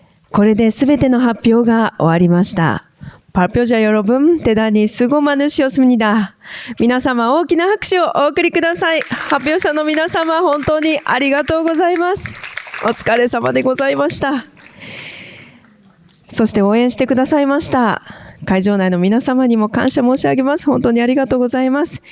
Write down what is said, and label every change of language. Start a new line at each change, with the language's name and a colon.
Japanese: これで全ての発表が終わりました。
Korean: 발표자 여러분, 대단히 수고 많으셨습니다.
Japanese: 皆様大きな拍手をお送りください。発表者の皆様、本当にありがとうございます。お疲れ様でございました。そして応援してくださいました会場内の皆様にも感謝申し上げます。本当にありがとうございます。